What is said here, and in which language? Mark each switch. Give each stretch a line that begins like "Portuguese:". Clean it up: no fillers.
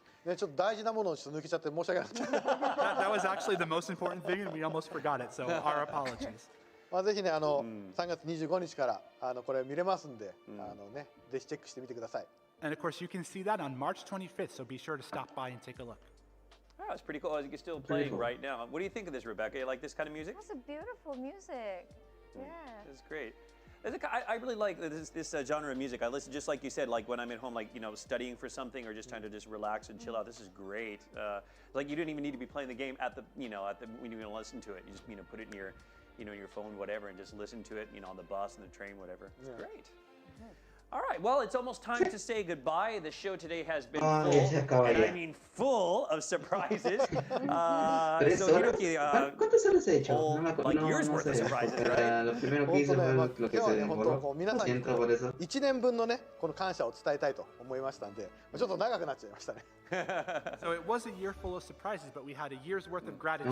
Japanese: ね、ちょっと大事なものをちょっと抜けちゃって申し訳なかった。
English: that was actually the most important thing, and we almost forgot it. So our apologies.
Japanese: まあぜひね、3月25日からこれ見れますんで、ね、ぜひチェックしてみてください。
English: And of course, you can see that on March 25th. So be sure to stop by and take a look. Oh, it's pretty cool. It's still playing right now. What do you think of this, Rebecca? You like this kind of music? That's a beautiful music. Yeah. It's great. I really like this genre of music. I listen, just like you said, like when I'm at home, like, you know, studying for something or just trying to just relax and chill out. This is great. Like you don't even need to be playing the game when you listen to it. You just, put it in your, your phone, whatever, and just listen to it, on the bus and the train, whatever. It's great. All right, well, it's almost time to say goodbye. The show today has been full, and I mean full of surprises. So Hiroki,
Spanish: ¿Cuántas horas he hecho?
English: like years worth of surprises, right?
Spanish: Lo primero que hice fue lo que se demoró. Lo siento por eso.
Japanese: 1年分のね、この感謝を伝えたいと思いましたんで、ちょっと長くなっちゃいましたね。
English: So it was a year full of surprises, but we had a year's worth of gratitude.